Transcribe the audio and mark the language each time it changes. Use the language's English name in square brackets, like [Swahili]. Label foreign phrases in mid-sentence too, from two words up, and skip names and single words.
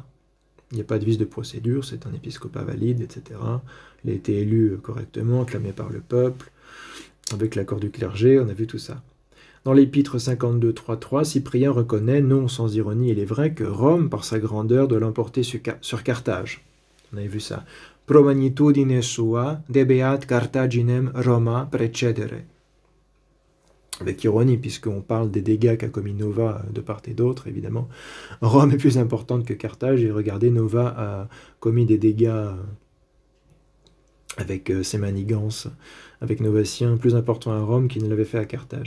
[French] Il n'y a pas de vice de procédure, c'est un épiscopat valide, etc. Il a été élu correctement, acclamé par le peuple, avec l'accord du clergé, on a vu tout ça. Dans l'épître 52, 3.3, Cyprien reconnaît, non sans ironie il est vrai, que Rome, par sa grandeur, doit l'emporter sur Carthage. On avait vu ça. [Latin] Pro magnitudine sua debeat Carthaginem Roma precedere. [French] Avec ironie, puisqu'on parle des dégâts qu'a commis Nova de part et d'autre, évidemment. Rome est plus importante que Carthage, et regardez, Nova a commis des dégâts avec ses manigances, avec Novatien, plus importants à Rome qu'il ne l'avait fait à Carthage.